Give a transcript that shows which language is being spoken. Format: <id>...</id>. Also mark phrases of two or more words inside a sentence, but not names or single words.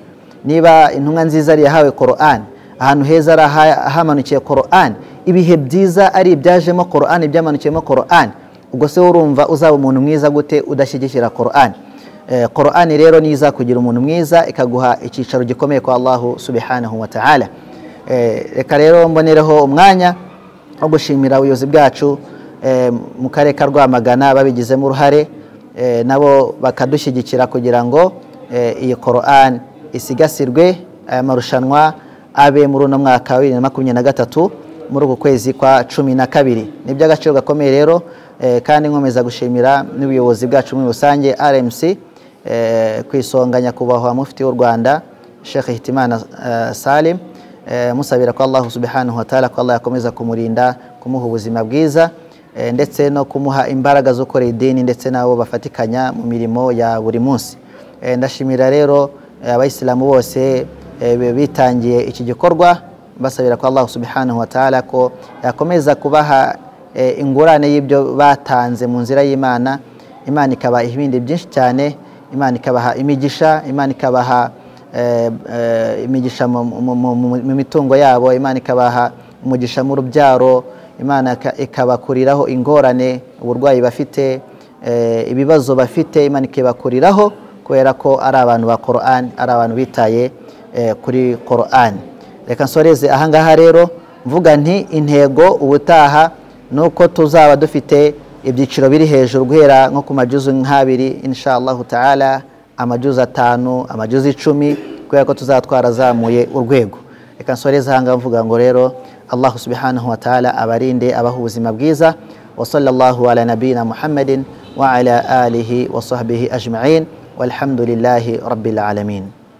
<rw>Niba intumwa nziza ari yahawe Qur'an, ahantu heza hamanukiye Qur'an, ibihe byiza ari ibyajemo Qur'an, ibyamanukiyemo Qur'an, ubwo se urumva uzaba umuntu mwiza gute udashyigikira Qur'an? Qur'an rero niza kugira umuntu mwiza ikaguha icyicaro gikomeye kwa</rw> <ar>الله سبحانه وتعالى.</ar> <rw>Reka rero mbonereho umwanya wo gushimira ubuyobozi bwacu mu karere ka Rwamagana babigizemo uruhare, nabo bakadushyigikira kugira ngo iyi Qur'an isigasirwe. Aya marushanwa abe muri uno mwaka wa 2023 muri uku kwezi kwa 12. Ni by'agaciro gakomeye rero, kandi nkomeza gushimira n'ubuyobozi bwacu muri rusange RMC ku isonga nyakubahwa mufti w'u Rwanda Sheikh Hitimana Salim, musabira ko</rw> <ar>الله سبحانه وتعالى</ar> <rw>ko Allah yakomeza kumurinda, kumuha ubuzima bwiza, ndetse no kumuha imbaraga zo gukora idini ndetse nabo bafatikanya mu mirimo ya buri munsi. Ndashimira rero abayisilamu bose bitangiye iki gikorwa, basabira ko</rw> <ar>الله سبحانه وتعالى</ar> <rw>ko yakomeza kubaha ingurane y'ibyo batanze mu nzira y'Imana. Imana ikaba ibindi byinshi cyane, Imana ikabaha imigisha, Imana ikabaha imigisha mu mitungo yabo, Imana ikabaha umugisha mu rubyaro, Imana ikabakuriraho ingorane, uburwayi bafite, ibibazo bafite, Imana ikabakuriraho kubera ko ari abantu ba Qur'an, ari abantu bitaye kuri Qur'an. Reka nsoreze ahangaha rero mvuga nti intego ubutaha nuko tuzaba dufite ibyiciro biri hejuru guhera nko ku majuzu nk'abiri</rw> <ar>إن شاء الله تعالى,</ar> <rw>amajuzu 5, amajuzu 10, kubera ko tuzatwara zamuye urwego. Reka nsoreze ahangaha mvuga ngo rero</rw> <ar>الله سبحانه وتعالى</ar> <rw>abarinde, abaha ubuzima bwiza.</rw> <ar>وصلى الله على نبينا محمد وعلى آله وصحبه أجمعين، والحمد لله رب العالمين.</ar>